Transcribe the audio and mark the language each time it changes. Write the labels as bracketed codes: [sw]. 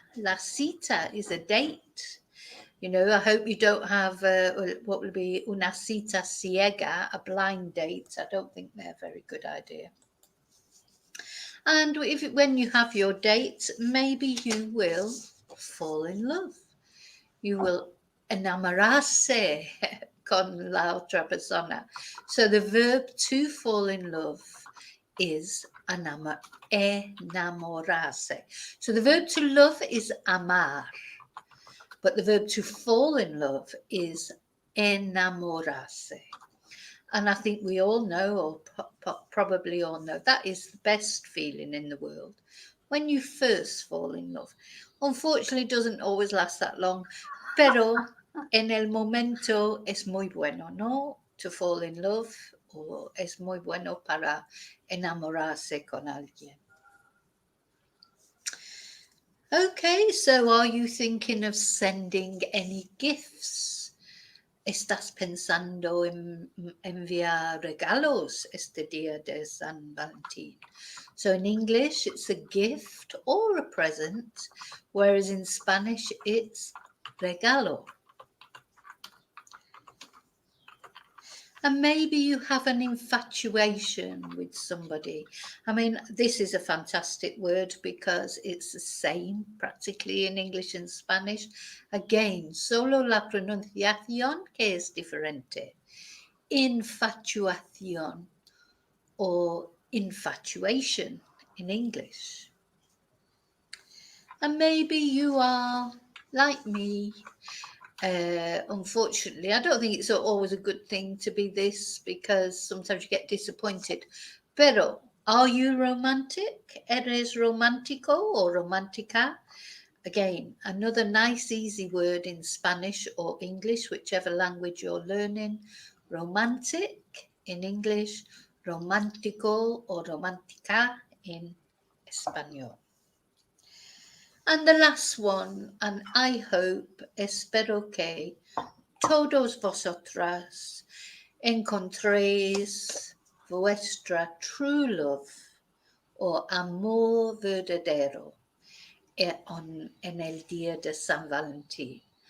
[en] La cita is a date. You know, I hope you don't have what would be [es] una cita ciega, [en] a blind date. I don't think they're a very good idea. And when you have your date, maybe you will fall in love. You will [es] enamorarse con la otra persona. [en] So the verb to fall in love is enamorarse. So the verb to love is amar, but the verb to fall in love is enamorarse. And I think we all know, or probably all know, that is the best feeling in the world. When you first fall in love. Unfortunately, it doesn't always last that long, [es] pero en el momento es muy bueno, ¿no? [en] To fall in love, [es] o es muy bueno para enamorarse con alguien. [en] Okay, so are you thinking of sending any gifts? [es] ¿Estás pensando en enviar regalos este día de San Valentín? [en] So in English, it's a gift or a present, whereas in Spanish, it's regalo. And maybe you have an infatuation with somebody. I mean, this is a fantastic word because it's the same practically in English and Spanish. Again, [es] solo la pronunciación que es diferente. [en] Infatuación or infatuation in English. And maybe you are like me. Unfortunately, I don't think it's always a good thing to be this, because sometimes you get disappointed. Pero, are you romantic? [es] ¿Eres romántico or romántica? [en] Again, another nice easy word in Spanish or English, whichever language you're learning. Romantic in English, romántico or romántica in Espanol. And the last one, and I hope, [es] espero que todos vosotras encontréis vuestra true love or amor verdadero en el día de San Valentin.